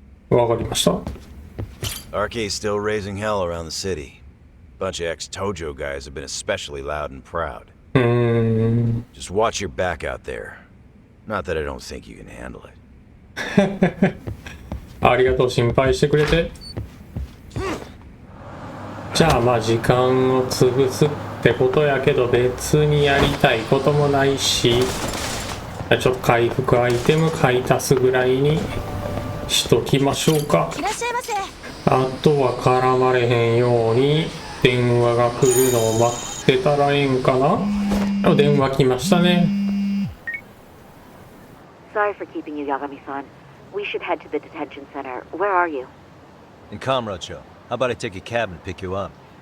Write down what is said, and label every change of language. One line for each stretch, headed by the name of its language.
Japanese: わかりました。
English: RK's still raising hell around the city. Bunch of ex-Tojo guys have been especially loud and proud. Just watch your back out there. Not that I don't think you can handle it.
Japanese: ありがとう、心配してくれて。じゃあまあ時間を潰すってことやけど別にやりたいこともないし、ちょっと回復アイテム買い足すぐらいにしときましょうか。いらっしゃいませ。あとは絡まれへんように電話が来るのを待ってたらええんかな。電話来ましたね。
English: Sorry for keeping you, Yagami-san. We should head to the detention center. Where are you? In Kamrocho. How about I take a cab and pick you up?